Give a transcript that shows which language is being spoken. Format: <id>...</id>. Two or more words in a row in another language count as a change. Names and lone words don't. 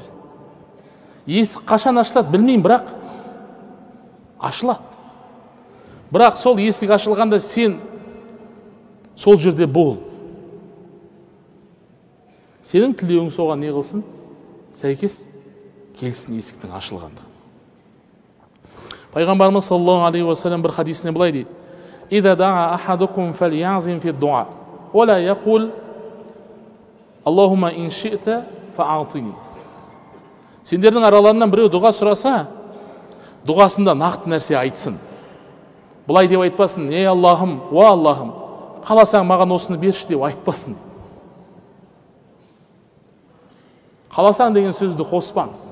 <kk>Есік қашан ашылады білмеймін, бірақ ашылады. Бірақ сол есік ашылғанда сен сол жерде бол. Сенің тілеуің соған не қылсын? Сәйкес келсін есіктің ашылғанда.</kk> <ar>Пайғамбарымыз صلى الله عليه وسلم</ar> <kk>бір хадисіне былай дейді:</kk> <ar>"إذا دعا أحدكم فليعزم في الدعاء، ولا يقل اللهم إن شئت فأعطني."</ar> <kk>Сендердің араларынан біреу дұға сұраса, дұғасында нақты нәрсе айтсын. Бұлай деп айтпасын: "Ей Аллахым, уа Аллахым, қаласаң маған осыны берші" деп айтпасын. Қаласаң деген сөзді қоспаңыз.</kk>